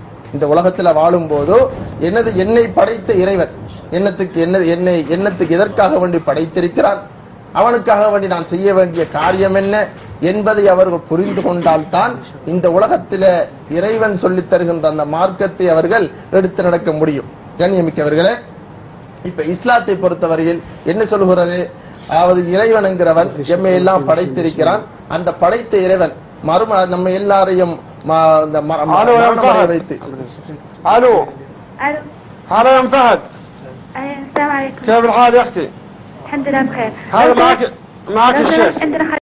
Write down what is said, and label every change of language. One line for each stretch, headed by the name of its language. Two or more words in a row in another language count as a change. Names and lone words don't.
Tamil: இந்த உலகத்துல வாழும் போதோ என்னை படைத்த இறைவன் என்னத்துக்கு எதற்காக வேண்டி படைத்திருக்கிறான், அவனுக்காக வேண்டி நான் செய்ய வேண்டிய காரியம் என்ன என்பதை அவர்கள் புரிந்து கொண்டால்தான் இந்த உலகத்தில இறைவன் சொல்லித் தருகின்ற அந்த மார்க்கத்தை அவர்கள் எடுத்து நடக்க முடியும். கண்ணியமிக்கவர்களே, இப்ப இஸ்லாத்தை பொறுத்தவரையில் என்ன சொல்கிறது, அதாவது இறைவனுங்கிறவன் எம்மை எல்லாம் படைத்திருக்கிறான். அந்த படைத்த இறைவன் நம்ம எல்லாரையும் வைத்து
Arabic: الو هذا يا ام فهد. السلام عليكم. كيف الحال يا اختي؟ الحمد لله بخير. هذا معك الشيخ. عندنا